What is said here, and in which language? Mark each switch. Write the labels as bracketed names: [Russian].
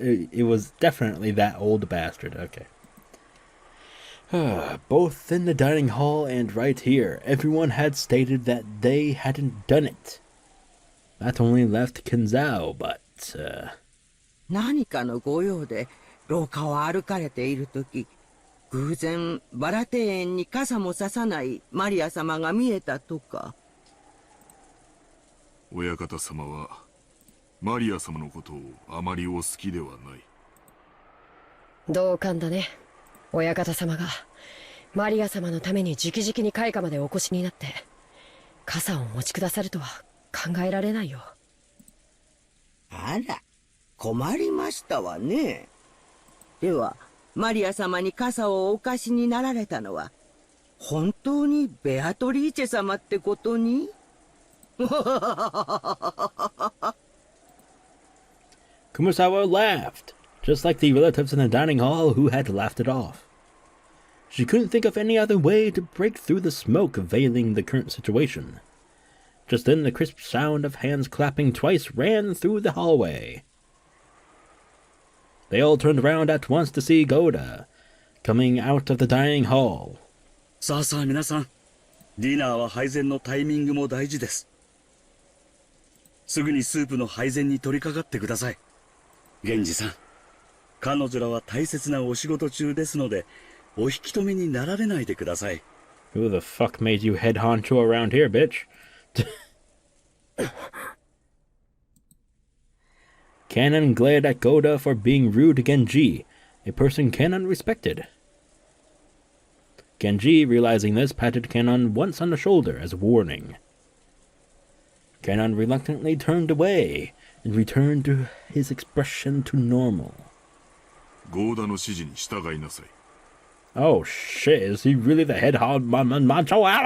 [English] It was definitely that old bastard. Okay. Both in the dining hall and right here, everyone had stated that they hadn't done it. That only left Kinzo, but. [Japanese] 何かのご用で廊下を歩かれているとき、偶然バラ庭園に傘もささないマリア様が見えたとか。親方様はマリア様のことをあまりお好きではない。同感だね。親方様がマリア様のために直々に開花までお越しになって傘をお持ちくださるとは考えられないよ。あら、困りましたわね。ではマリア様に傘をお貸しになられたのは本当にベアトリーチェ様ってことに。 [English] Kumasawa laughed, just like the relatives in the dining hall who had laughed it off. She couldn't think of any other way to break through the smoke veiling the current situation. Just then the crisp sound of hands clapping twice ran through the hallway. They all turned around at once to see Goda, coming out of the dining hall. [Japanese] さあさあ皆さん、ディナーは配膳のタイミングも大事です。すぐにスープの配膳に取り掛かってください。源氏さん、彼女らは大切なお仕事中ですので、お引き止めになられないでください。 [English] Who the fuck made you head honcho around here, bitch? Canon glared at Goda for being rude to Genji, a person Canon respected. Genji, realizing this, patted Canon once on the shoulder as a warning. Canon reluctantly turned away and returned to his expression to normal. [Japanese] ゴーダの指示に従いなさい。 [English] Oh shit, is he really the head macho?